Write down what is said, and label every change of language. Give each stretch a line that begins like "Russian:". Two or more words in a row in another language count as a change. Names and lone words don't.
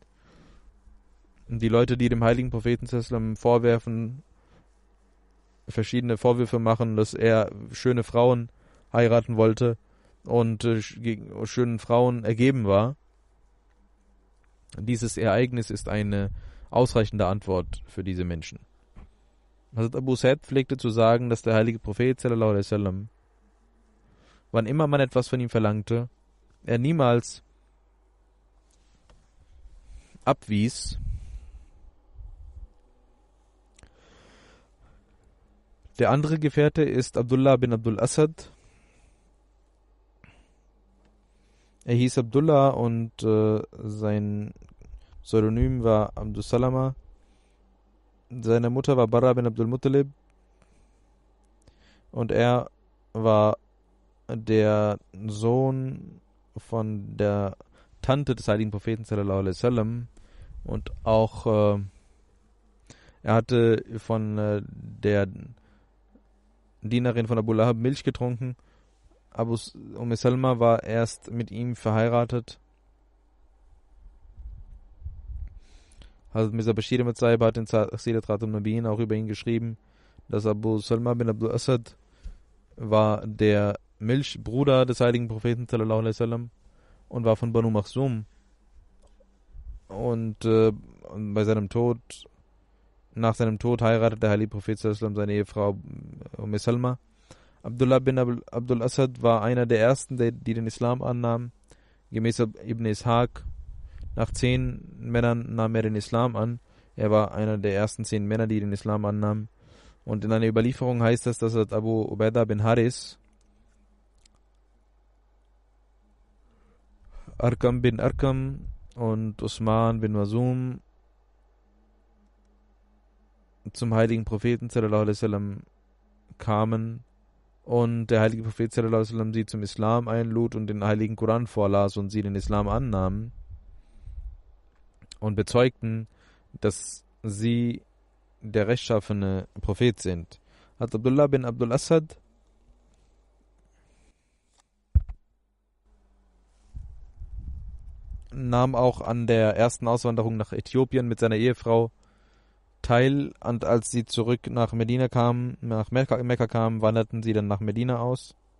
German: Und die Leute, die dem heiligen Propheten sallallahu vorwerfen, verschiedene Vorwürfe machen, dass er schöne Frauen heiraten wollte und gegen schönen Frauen ergeben war, dieses Ereignis ist eine ausreichende Antwort für diese Menschen. Hazrat Abu Said pflegte zu sagen, dass der heilige Prophet
Arabic: صلى الله عليه وسلم,
German: wann immer man etwas von ihm verlangte, er niemals abwies. Der andere Gefährte ist Abdullah bin Abdul Asad. Er hieß Abdullah und sein Pseudonym war Abdul Salama. Seine Mutter war Barra bin Abdul Muttalib und er war der Sohn von der Tante des heiligen Propheten
Arabic: صلى الله عليه وسلم,
German: und auch er hatte von der Dienerin von Abu Lahab Milch getrunken. Salma war erst mit ihm verheiratet. Hazrat Mirza Bashir Ahmad Sahib hat in Sirat Khatam Nabiyin auch über ihn geschrieben, dass Abu Salma bin Abdul Asad war der Milchbruder des heiligen Propheten
Arabic: صلى الله عليه وسلم
German: und war von Banu Makhzum. Und bei seinem Tod, nach seinem Tod heiratete der heilige Prophet
Arabic: صلى الله عليه وسلم
German: seine Ehefrau Salma. Abdullah bin Abdul Asad war einer der ersten, die den Islam annahmen. Gemäß Ibn Ishaq, nach 10 Männern nahm er den Islam an. Er war einer der ersten 10 Männer, die den Islam annahmen. Und in einer Überlieferung heißt es, dass Abu Ubaidah bin Haris, Arkam bin Arkam und Usman bin Masum zum heiligen Propheten
Arabic: صلى الله عليه وسلم
German: kamen und der heilige Prophet
Arabic: صلى الله عليه وسلم
German: sie zum Islam einlud und den heiligen Koran vorlas und sie den Islam annahmen und bezeugten, dass sie der rechtschaffene Prophet sind. Hat Abdullah bin Abdul Asad nahm auch an der ersten Auswanderung nach Äthiopien mit seiner Ehefrau teil, und als sie zurück nach Medina kamen, nach Mekka kamen, wanderten sie dann nach Medina aus.